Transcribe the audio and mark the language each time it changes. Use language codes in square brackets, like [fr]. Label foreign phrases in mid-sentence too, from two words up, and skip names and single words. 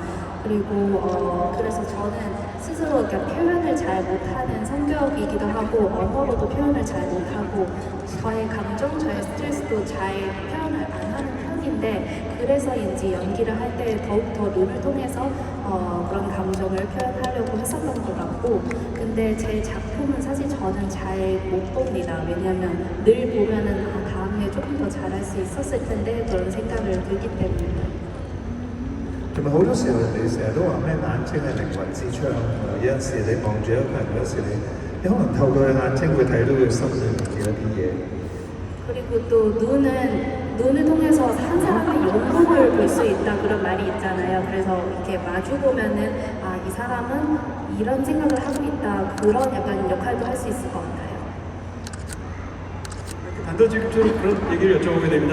[ko] 그리고 그래서 저는 스스로 표현을 잘 못하는 성격이기도 하고 언어로도 표현을 잘 못하고 저의 감정, 저의 스트레스도 잘 표현을 안 하는 편인데 그래서인지 연기를 할 때 더욱더 눈을 통해서 그런 감정을 표현하려고 했었던 것 같고 근데 제 작품은 사실 저는 잘 못 봅니다. 왜냐면 늘 보면은 다음에 조금 더 잘할 수 있었을 텐데 그런 생각을 들기 때문에 [yue] 同埋好多時候人哋成日都話咩眼睛係靈魂之窗，有陣時你望住一個人，有時你可能透過佢眼睛會睇到佢心裏面嘅一啲嘢。 [ko] 그리고 또 눈을 통해서 한 사람의 영혼을 볼 수 있다 그런 말이 있잖아요. 그래서 이렇게 마주 보면은 이 사람은 이런 생각을 하고 있다 그런 약간 역할도 할 수 있을 것 같아요. 단도직입적으로 그런 얘기를 여쭤보게 됩니다.